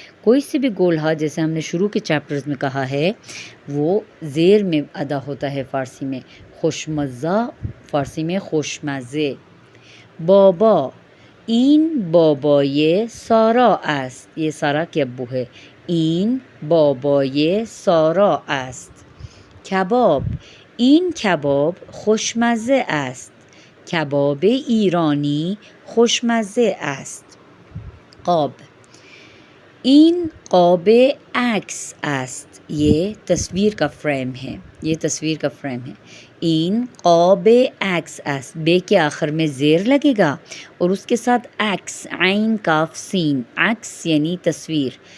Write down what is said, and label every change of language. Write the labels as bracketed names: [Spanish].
[Urdu] کوئی سے بھی گول ہا جیسے ہم نے شروع کے چیپٹرز میں کہا ہے وہ زیر میں ادا ہوتا ہے فارسی میں. خوشمزہ فارسی میں خوشمزے. بابا، [Persian] این بابای سارا است، [Urdu] یہ سارا کے ابو ہے. [Persian] این بابای سارا است. کباب، این کباب خوشمزه است. کباب ایرانی خوشمزه است. [Urdu] قاب، [Persian] این قاب عکس است، [Urdu] یہ تصویر کا فریم ہے، یہ تصویر کا فریم ہے. [Persian] این قاب عکس است، [Urdu] بے کے آخر میں زیر لگے گا اور اس کے ساتھ عکس، عین کاف سین، عکس یعنی تصویر.